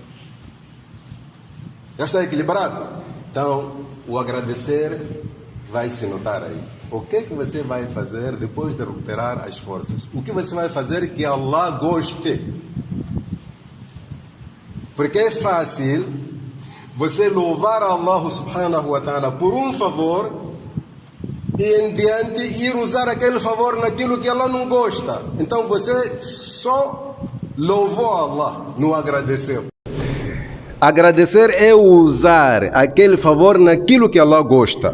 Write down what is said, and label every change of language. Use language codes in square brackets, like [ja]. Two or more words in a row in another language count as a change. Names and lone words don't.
[pt] Já está equilibrado? Então, o agradecer vai se notar aí. O que é que você vai fazer depois de recuperar as forças? O que você vai fazer que Allah goste? Porque é fácil você louvar Allah [ar] سبحانه وتعالى [pt] por um favor e em diante ir usar aquele favor naquilo que Allah não gosta. Então você só louvou Allah, não agradeceu. Agradecer é usar aquele favor naquilo que Allah gosta.